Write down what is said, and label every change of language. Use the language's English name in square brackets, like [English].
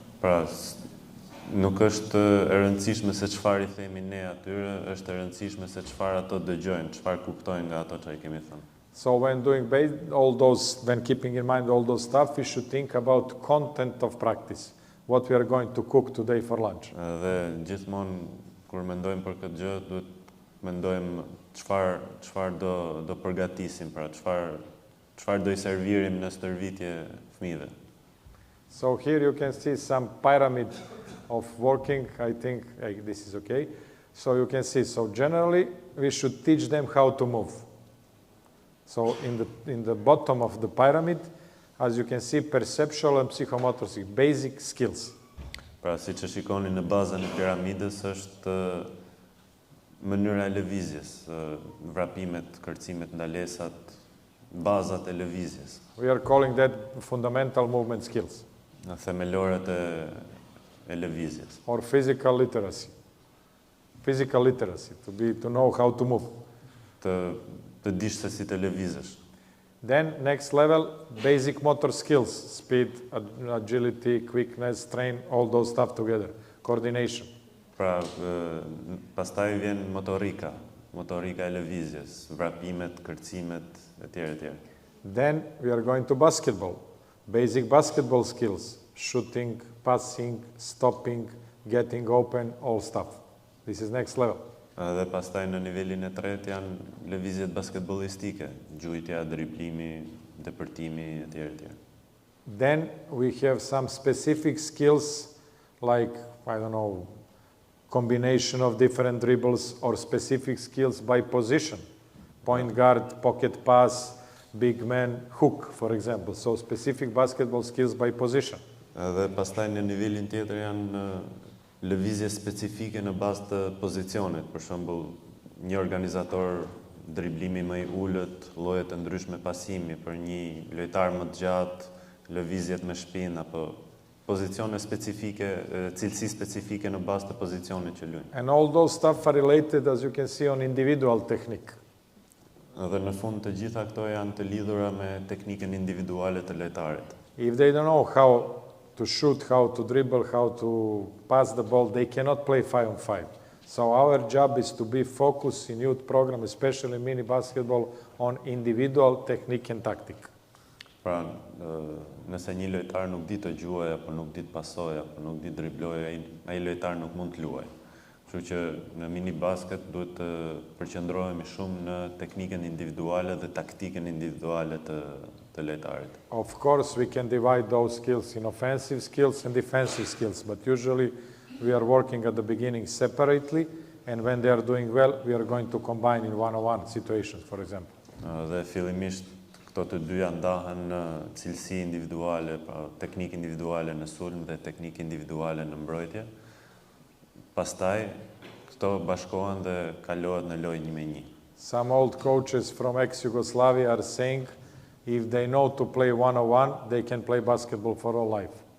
[Albanian] Pra, nuk është e rëndësishme se çfarë I themi ne atyre, është e rëndësishme se çfarë ato dëgjojnë, çfarë kuptojnë nga ato që I kemi thënë. [English] So when when keeping in mind all those stuff, we should think about content of practice. What we are going to cook today for lunch. Dhe gjithmonë kur mendojmë për këtë gjë, duhet mendojmë çfarë do përgatisim, pra çfarë do I servirim në stërvitje fëmijëve. So here you can see some pyramid of working. I think this is okay. So you can see, so generally we should teach them how to move. So in the bottom of the pyramid, as you can see, perceptual and psychomotor skills, basic skills. [Albanian] Pra, siç e shikoni në bazën e piramidës është mënyra e lëvizjes, vrapimet, kërcimet, ndalesat, bazat e lëvizjes. [English] We are calling that fundamental movement skills. [Albanian] Në themelorët e lëvizjes. [English] Or physical literacy. Physical literacy, to know how to move. [Albanian] Të dish se si të lëvizësh. [English] Then next level, basic motor skills, speed, agility, quickness, train, all those stuff together, coordination. [Albanian] Pra, pastaj vjen motorika e lëvizjes, vrapimet, kërcimet, etj. [English] Then we are going to basketball, basic basketball skills, shooting, passing, stopping, getting open, all stuff. This is next level. [Albanian] Dhe pastaj në nivelin e tretë janë lëvizjet basketbollistike, gjujtja, driblimi, depërtimi, etj. [English] Then we have some specific skills like, I don't know, combination of different dribbles or specific skills by position. Point guard, pocket pass, big man, hook, for example. So specific basketball skills by position. [Albanian] Dhe pastaj në nivelin tjetër janë lëvizje specifike në bazë të pozicionit, për shembull, një organizator driblimi më I ulët, lloje të ndryshme pasimi, për një lojtar më të gjatë, lëvizjet me shpinë apo pozicione specifike, cilësi specifike në bazë të pozicionit që luajnë. [English] And all those stuff are related, as you can see, on individual technique. [Albanian] Dhe në fund të gjitha këto janë të lidhura me teknikën individuale të lojtarit. [English] If they don't know how to shoot, how to dribble, how to pass the ball, they cannot play 5-on-5. So our job is to be focused in youth program, especially mini basketball, on individual technique and tactic. [Albanian] Pra, nëse një lojtar nuk di të gjuajë, apo nuk di të pasojë, apo nuk di të driblojë, ai lojtar nuk mund të luajë. Kështu që në mini basket duhet të përqendrohemi shumë në teknikën individuale dhe taktikën individuale të lojtarit. [English] Of course, we can divide those skills in offensive skills and defensive skills, but usually we are working at the beginning separately, and when they are doing well, we are going to combine in one-on-one situations, for example. [Albanian] Dhe fillimisht këto të dyja ndahen në cilësi individuale, pra teknikë individuale në sulm dhe teknikë individuale në mbrojtje. Pastaj këto bashkohen dhe kalohet në lojë 1-1. [English] Some old coaches from ex-Yugoslavia are saying if they know to play one-on-one, they can play basketball for all life.